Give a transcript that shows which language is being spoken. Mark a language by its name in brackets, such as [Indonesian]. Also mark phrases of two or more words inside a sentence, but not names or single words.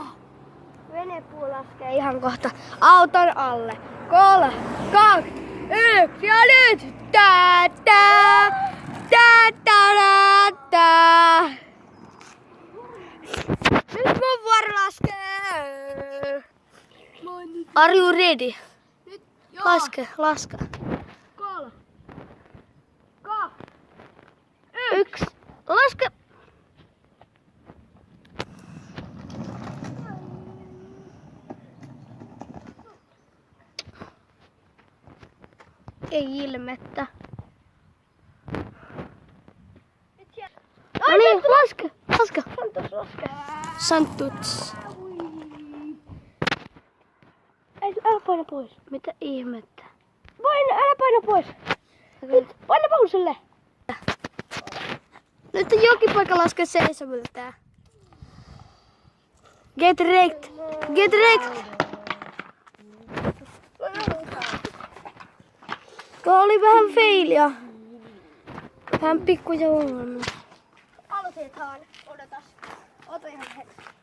[Finnish] venepuu laskee ihan kohta auton alle. 3, 2, 1 ja nyt! Tää, tää, tää, tää, tää. Nyt mun vuoro laskee. [English] Are you ready? [Finnish] Nyt, joo. Laske. 3, 2, 1. Laske. Ei ilmettä. No niin, laske. Santuts. Älä paina pois. Mitä ihmettä? Älä paina pois. Nyt, paina pauselle. Nyt on jokipoika laske seisomilta. [English] Get wrecked. Get wrecked. [Finnish] Tuo oli vähän failia. Vähän pikkuja ongelmia. aloitetaan. Odotas. Ota ihan hetki.